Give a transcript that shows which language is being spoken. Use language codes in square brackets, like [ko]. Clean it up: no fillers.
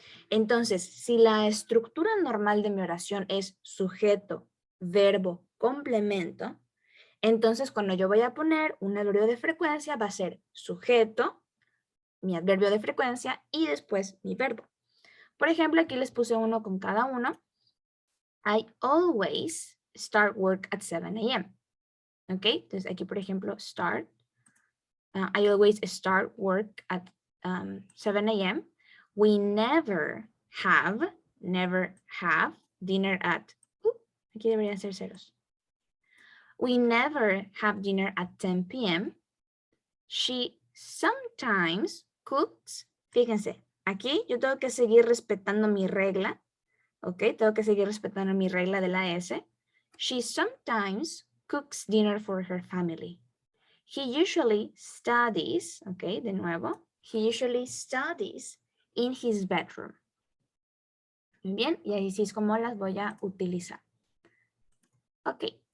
[es] Entonces, si la estructura normal de mi oración es sujeto, verbo, complemento, entonces cuando yo voy a poner un adverbio de frecuencia va a ser sujeto, mi adverbio de frecuencia y después mi verbo. Por ejemplo, aquí les puse uno con cada uno. [en] I always start work at 7 a.m. ¿Ok? [es] Entonces aquí, por ejemplo, start. [en] I always start work at 7 a.m. We never have dinner at, [es] aquí deberían ser ceros. [en] We never have dinner at 10 p.m. She sometimes cooks. [es] Fíjense, aquí yo tengo que seguir respetando mi regla. ¿Ok? Tengo que seguir respetando mi regla de la S. [en] She sometimes cooks dinner for her family. He usually studies, ¿ok? [es] De nuevo. [en] He usually studies in his bedroom. [es] Bien, y ahí sí es como las voy a utilizar. Ok.